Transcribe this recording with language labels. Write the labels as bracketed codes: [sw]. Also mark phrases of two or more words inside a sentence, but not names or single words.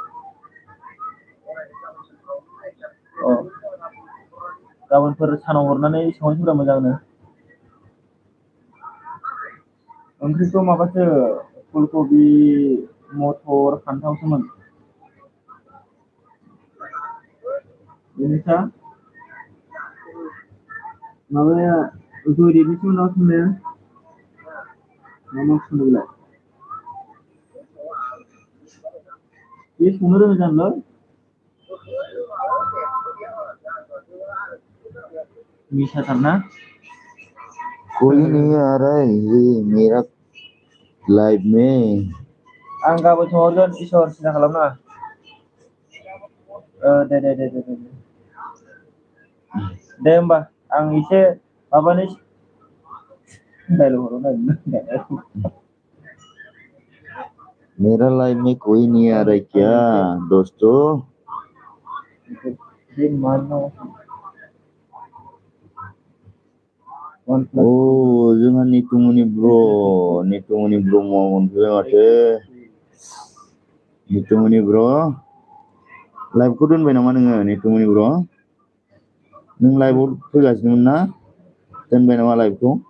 [brx] अ गाबोनफोर सानाव हरनानै सोंहरसैब्रा मोजांनो ओंख्रिथ' माबासो फुलकबि मटर फान्थावसोमोन बेनोखा माबाया जयदेबनिसो नामा सोंनाया मा मा सोंदों बेलाय बे संनो रोङो जानोलै निसाथारना [hi] कोई नहीं आ रहा है ये मेरा लाइफ में [brx] आं गाबोन सोंहरगोन इसर सिन्था खालामनाङा दे होमबा आं एसे माबानि [hi] मेरा लाइफ में कोई नहीं आ रहा है क्या दोस्तों [brx] जोंहा नितुमनि ब्र मोनफैबाय माथो नितुमनि ब्र लाइभखौ दोनबाय नामा नोङो नितुमनि ब्र नों लाइभआव फैगासिनोमोन ना दोनबाय नामा लाइभखौ